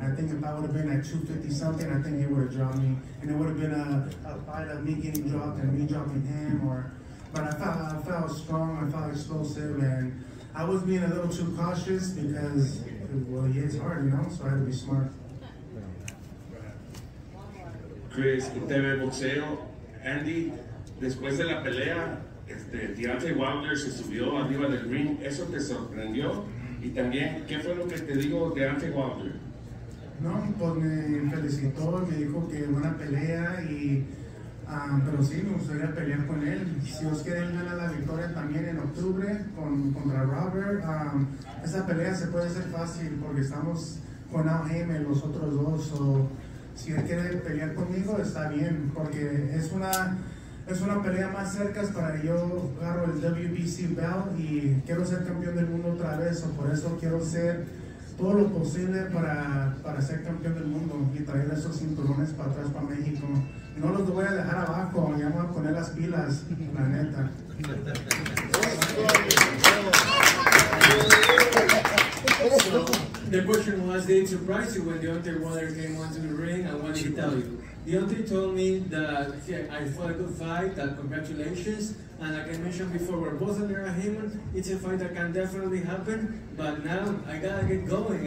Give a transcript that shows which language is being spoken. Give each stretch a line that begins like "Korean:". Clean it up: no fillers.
English: I think if I would have been at 250 something, I think he would have dropped me, and it would have been a fight of me getting dropped and me dropping him. But I felt strong, I felt explosive, and I was being a little too cautious because, well, he hits hard, you know, so I had to be smart.
Spanish: Chris, TV Boxeo, Andy, después de la pelea, Deontay Wilder se subió arriba del ring, ¿eso te sorprendió? Y también, ¿qué fue lo que te dijo Deontay Wilder? No, pues me felicitó, me dijo que buena pelea, pero sí, me gustaría pelear con él. Si Dios quiere, él gana la victoria también en octubre contra Robert. Esa pelea se puede hacer fácil porque estamos con Al Haymon, los otros dos. Si él quiere pelear conmigo, está bien, porque es una pelea más cerca para yo agarro el WBC belt y quiero ser campeón del mundo otra vez, por eso quiero hacer todo lo posible para ser campeón del mundo y traer esos cinturones para atrás para México. Y no los voy a dejar abajo, ya voy a poner las pilas, la neta.
English: So, the question was, did it surprise you when Deontay Wilder came onto the ring, and what did he tell you? Deontay told me that I fought a good fight, that congratulations, and like I mentioned before, we're both under a Heyman. It's a fight that can definitely happen, but now I gotta get going.